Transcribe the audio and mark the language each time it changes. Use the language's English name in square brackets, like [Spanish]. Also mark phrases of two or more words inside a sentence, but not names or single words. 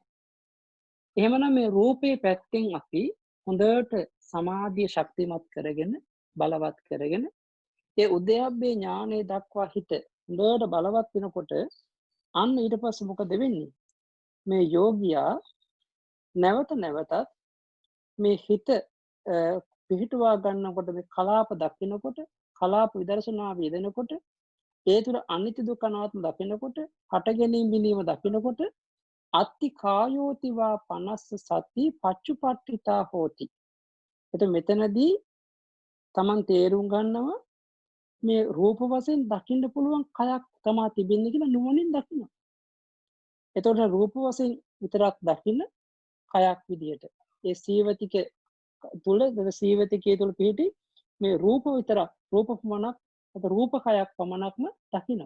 [Sinhala] එහෙමනම් මේ රූපේ පැත්තෙන් අපි හොඳට සමාධිය ශක්තිමත් කරගෙන බලවත් කරගෙන ඒ උද්‍යප්පේ ඥානය දක්වා හිත හොඳට බලවත් වෙනකොට අන්න ඊට පස්සේ මොකද වෙන්නේ? මේ යෝගියා නැවත නැවතත් මේ හිත පිහිටුවා ගන්නකොට මේ කලාප දකිනකොට කලාප විදර්ශනා වේදෙනකොට ඒ තුර අනිත්‍ය දුක්ඛ අනාත්ම දකිනකොට හට ගැනීම බිඳීම දකිනකොට [Pali] අත්ති කායෝතිවා 50 සති පච්චුපට්ඨිතා හෝති. [Sinhala] එතකොට මෙතනදී Taman තේරුම් ගන්නවා මේ රූප වශයෙන් දකින්න පුළුවන් කයක් තමා තිබෙන්නේ කියලා නුවණින් දකිනවා. එතකොට රූප වශයෙන් විතරක් දකින්න කයක් විදියට ඒ සීවතික තුල සීවතිකයේ තුල පිහිටි මේ රූප විතරක් රූප පමණක් අත රූප කයක් පමණක්ම දකිනවා.